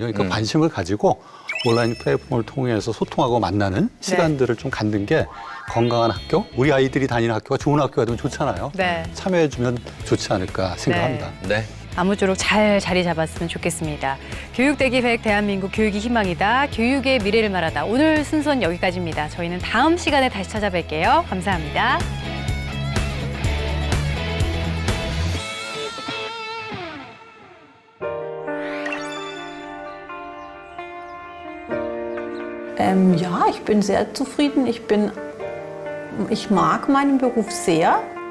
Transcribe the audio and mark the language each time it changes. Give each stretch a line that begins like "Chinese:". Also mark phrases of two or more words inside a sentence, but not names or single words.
Korean: 그러니까 관심을 가지고 온라인 플랫폼을 통해서 소통하고 만나는 시간들을 좀 갖는 게 건강한 학교, 우리 아이들이 다니는 학교가 좋은 학교가 되면 좋잖아요. 참여해주면 좋지 않을까 생각합니다. 네. 아무쪼록 잘 자리 잡았으면 좋겠습니다. 교육대기 100 대한민국 교육이 희망이다. 교육의 미래를 말하다. 오늘 순서는 여기까지입니다. 저희는 다음 시간에 다시 찾아뵐게요. 감사합니다.
German: Ja, ich bin sehr zufrieden. Ich mag meinen Beruf sehr.